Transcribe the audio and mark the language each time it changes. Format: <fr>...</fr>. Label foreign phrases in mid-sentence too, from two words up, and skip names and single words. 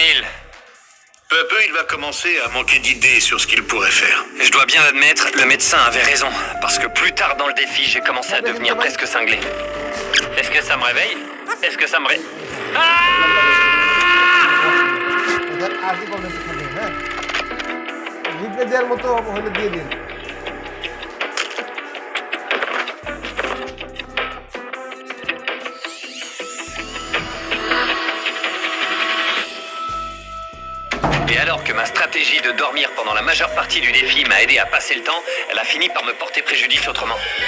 <fr>Peu à peu, il va commencer à manquer d'idées sur ce qu'il pourrait faire. Je dois bien admettre, le médecin avait raison. Parce que plus tard dans le défi, j'ai commencé à devenir presque cinglé. Est-ce que ça me réveille? Est-ce que ça me</fr> <bn>হ্যাঁ রিপ্লে দেওয়ার মতো হলে দিয়ে দিন</bn> <fr>Et alors que ma stratégie de dormir pendant la majeure partie du défi m'a aidé à passer le temps, elle a fini par me porter préjudice autrement.</fr>